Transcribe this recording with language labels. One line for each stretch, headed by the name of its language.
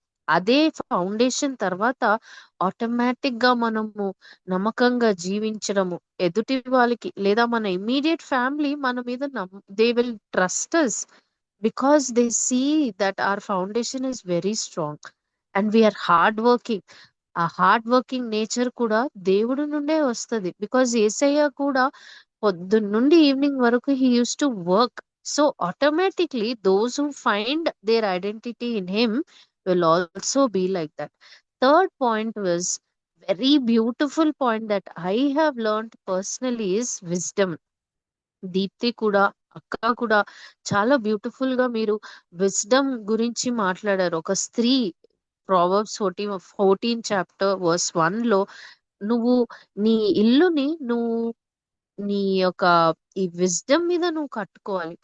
Telugu: అదే ఫౌండేషన్ తర్వాత ఆటోమేటిక్ గా మనము నమ్మకంగా జీవించడము, ఎదుటి వాళ్ళకి లేదా మన ఇమ్మీడియట్ ఫ్యామిలీ మన మీద
English: They will trust us because they see that our foundation is very strong and we are hard working.
Telugu: ఆ హార్డ్ వర్కింగ్ నేచర్ కూడా దేవుడి నుండే వస్తది. బికాస్ యేసయ్య కూడా పొద్దున్న నుండి ఈవినింగ్ వరకు
English: He use to work. So automatically those who find their identity in him will also be like that. Third point was very beautiful point that I have learned personally is wisdom.
Telugu: Deepti కూడా, అక్క కూడా చాలా beautiful గా మీరు wisdom గురించి మాట్లాడారు. ఒక స్త్రీ ప్రావర్బ్స్ 14 చాప్టర్ వర్స్ 1 లో నువ్వు నీ ఇల్లుని నువ్వు నీ యొక్క ఈ విజ్డమ్ మీద నువ్వు కట్టుకోవాలి.